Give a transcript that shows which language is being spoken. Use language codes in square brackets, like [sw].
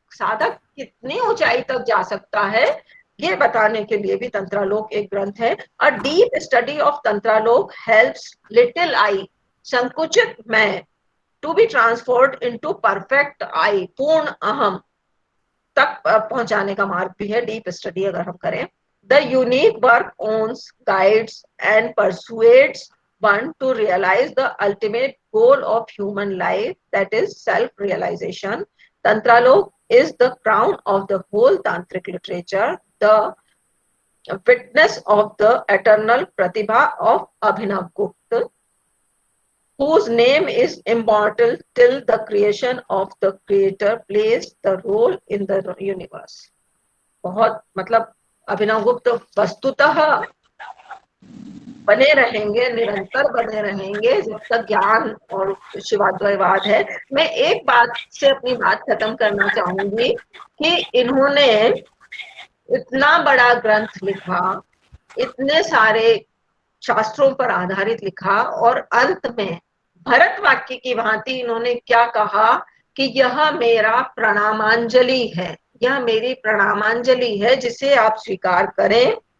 [hi] साधक कितनी ऊंचाई तक जा सकता है, ये बताने के लिए भी तंत्रालोक एक ग्रंथ है। [en] a deep study of Tantraloka helps little I, [hi] संकुचित मैं, [en] to be transformed into perfect I, [hi] पूर्ण अहम तक पहुंचाने का मार्ग भी है [en] deep study [hi] अगर हम करें। [en] The unique work owns, guides and persuades one to realize the ultimate goal of human life, that is self realization. Tantralok is the crown of the whole tantric literature, the witness of the eternal pratibha of Abhinav Gupta, whose name is immortal till the creation of the creator plays the role in the universe। [hi] बहुत मतलब अभिनव गुप्त वस्तुतः बने रहेंगे, निरंतर बने रहेंगे जब तक ज्ञान और शिवाद्वैतवाद है। मैं एक बात से अपनी बात खत्म करना चाहूंगी कि इन्होंने इतना बड़ा ग्रंथ लिखा, इतने सारे शास्त्रों पर आधारित लिखा, और अंत में भरत वाक्य की भांति इन्होंने क्या कहा कि यह मेरा प्रणामांजलि है, यह मेरी प्रणामांजलि है, जिसे आप स्वीकार करें।